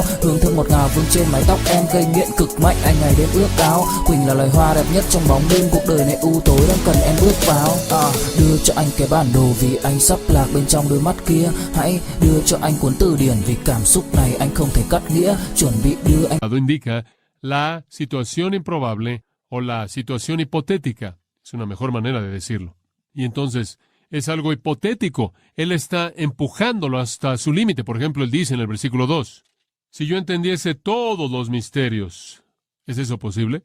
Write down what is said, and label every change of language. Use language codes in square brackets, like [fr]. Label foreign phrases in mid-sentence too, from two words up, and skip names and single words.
[vi] Hương thơm ngọt ngào vương trên mái tóc em, gây nghiện cực mạnh anh ngày đêm ước ao. Quỳnh là loài hoa đẹp nhất trong bóng đêm, cuộc đời này u tối đang cần em bước vào. Đưa cho anh cái bản đồ vì anh sắp lạc bên trong đôi mắt kia. Hãy đưa cho anh cuốn từ điển vì cảm xúc này anh không thể cắt nghĩa. Chuẩn bị đưa anh. [es] Indica la situación improbable o la situación hipotética. Es una mejor manera de decirlo. Y entonces es algo hipotético. Él está empujándolo hasta su límite. Por ejemplo, él dice en el versículo 2, si yo entendiese todos los misterios, ¿es eso posible?